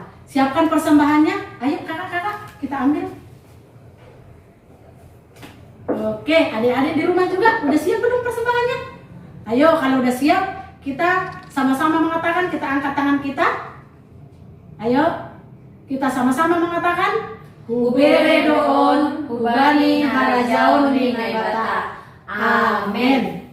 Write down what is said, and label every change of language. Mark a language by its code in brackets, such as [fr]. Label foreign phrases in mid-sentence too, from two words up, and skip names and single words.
[id] Siapkan persembahannya, ayo kakak-kakak kita ambil. Oke, adik-adik di rumah juga udah siap belum persembahannya? Ayo, kalau udah siap, kita sama-sama mengatakan, kita angkat tangan kita. Ayo, kita sama-sama mengatakan, [bts] Hubere doon, hubani harajaon rinai bata. [id] Amin.